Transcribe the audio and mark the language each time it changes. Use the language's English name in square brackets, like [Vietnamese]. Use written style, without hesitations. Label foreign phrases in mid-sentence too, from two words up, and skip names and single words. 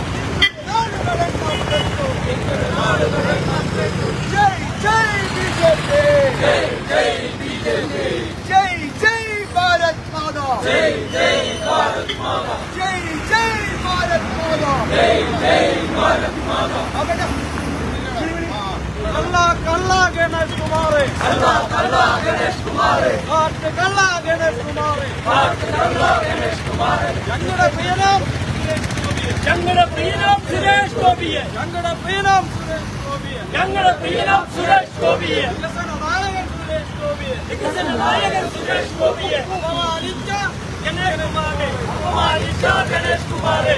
[Hindi] जय जय बीजेपी, जय जय बीजेपी, जय जय भारत माता, जय जय भारत माता, जय जय भारत माता, जय जय भारत माता. [Malayalam] കള്ളാ കള്ളാ ഗണേഷ് കുമാറേ, കള്ളാ കള്ളാ ഗണേഷ് കുമാറേ, ഹാത്ത് കള്ളാ ഗണേഷ് കുമാറേ, ഹാത്ത് കള്ളാ ഗണേഷ് കുമാറേ. ഞങ്ങളുടെ പ്രിയനാം ഞങ്ങളുടെ പ്രിയനാം സുരേഷ് ഗോപിയെ, ഞങ്ങളുടെ പ്രിയനാം സുരേഷ് ഗോപിയെ, ഞങ്ങളുടെ പ്രിയനാം സുരേഷ് ഗോപിയെ, വികസന നായകൻ സുരേഷ് ഗോപിയെ, വികസന നായകൻ സുരേഷ് ഗോപിയെ അപമാനിച്ച ഗണേഷ് കുമാറെ, അപമാനിച്ച ഗണേഷ് കുമാറെ.